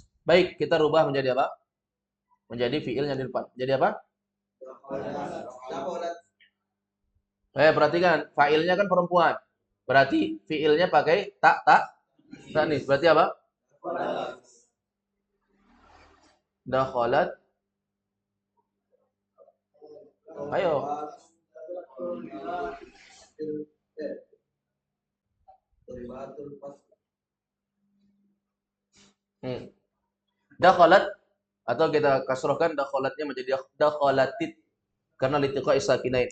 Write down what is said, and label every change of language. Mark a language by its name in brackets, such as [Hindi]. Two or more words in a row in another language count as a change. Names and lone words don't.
[Indonesian] Baik, kita rubah menjadi apa? Menjadi fiilnya di depan. Jadi apa? Perhatikan, fa'ilnya kan perempuan. Berarti fiilnya pakai tanis. Berarti apa? Dakhalat. Ayo. Dakhalat atau kita kasrohkan dakhalatnya menjadi dakhalatit karena [Arabic] لالتقاء الساكنين.